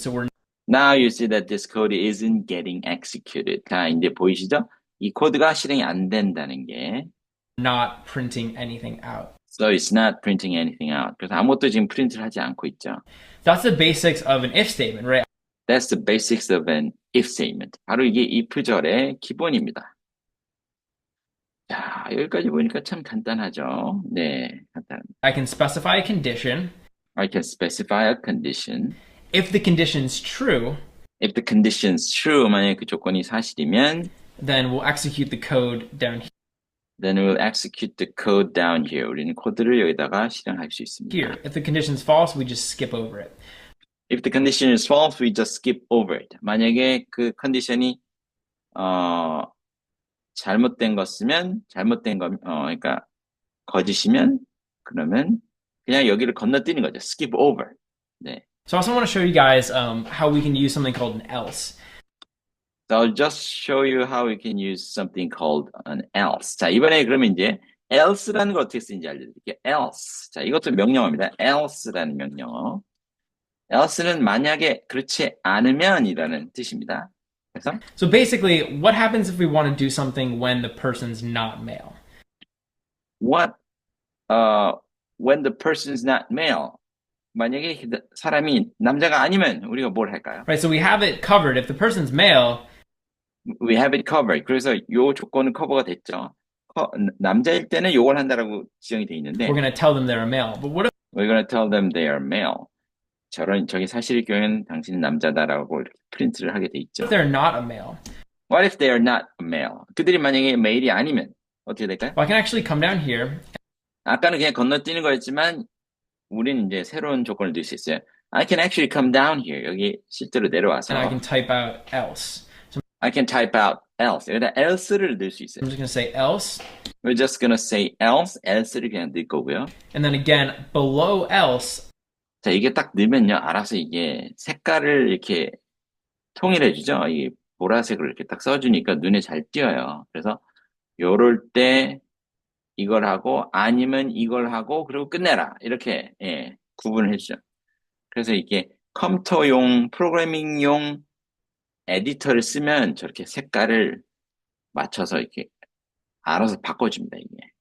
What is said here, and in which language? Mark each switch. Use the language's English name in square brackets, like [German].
[English] So we're Now you see that this code isn't getting executed. [Korean] 자, 이제 보이시죠? 이 코드가 실행이 안 된다는 게. [English] not printing anything out. So it's not printing anything out. [Korean] 그래서 아무것도 지금 프린트를 하지 않고 있죠. [English] That's the basics of an if statement, right? That's the basics of an if statement. [Korean] 바로 이게 if절의 기본입니다. 자, 여기까지 보니까 참 간단하죠. 네, 간단합니다. [English] I can specify a condition. I can specify a condition. If the condition's true, If the condition's true, [Korean] 만약에 그 조건이 사실이면 [English] then we'll execute the code down then we'll execute the code down here. [Korean] 우리는 코드를 여기다가 실행할 수 있습니다. [English] here. If the condition's false, we just skip over it. If the condition is false, we just skip over it. [Korean] 만약에 그 컨디션이 잘못된 거 쓰면 그러니까 거짓이면 그러면 그냥 여기를 건너뛰는 거죠. [English] skip over. 네. So I also want to show you guys how we can use something called an else. So I'll just show you how we can use something called an else. [Korean] 자, 이번에 그러면 이제 else라는 걸 어떻게 쓰는지 알려드릴게요. [English] else. [Korean] 자, 이것도 명령어입니다. else라는 명령어. else는 만약에 그렇지 않으면이라는 뜻입니다. 그래서 [English] So basically, what happens if we want to do something when the person's not male? when the person's not male. [Korean] 만약에 사람이 남자가 아니면 우리가 뭘 할까요? [English] Right, so we have it covered. If the person's male, We have it covered. [Korean] 그래서 요 조건은 커버가 됐죠. 남자일 때는 요걸 한다라고 지정이 돼 있는데 [English] we're going to tell them they're a male. But what if we're going to tell them they are male. [Korean] 저게 사실일 경우에는 당신은 남자다라고 이렇게 프린트를 하게 돼 있죠. [English] they're not a male? What if they are not a male? [Korean] 그들이 만약에 male이 아니면 어떻게 될까요? [English] Well, I can actually come down here. [Korean] 아까는 그냥 건너뛰는 거였지만 우리는 이제 새로운 조건을 넣을 수 있어요. [English] I can actually come down here. [Korean] 여기 실제로 내려와서 [English] and I can type out else. So I can type out else. [Korean] 여기다 else를 넣을 수 있어요. [English] I'm just going to say else. We're just gonna say else, [Korean] else를 그냥 넣을 거고요. [English] And then again, below else, [Korean] 자, 이게 딱 넣으면요, 알아서 이게 색깔을 이렇게 통일해주죠. 이 보라색으로 이렇게 딱 써주니까 눈에 잘 띄어요. 그래서 요럴 때 이걸 하고 아니면 이걸 하고 그리고 끝내라. 이렇게 예, 구분을 해주죠. 그래서 이게 컴퓨터용 프로그래밍용 에디터를 쓰면 저렇게 색깔을 맞춰서 이렇게 알아서 바꿔줍니다, 이게.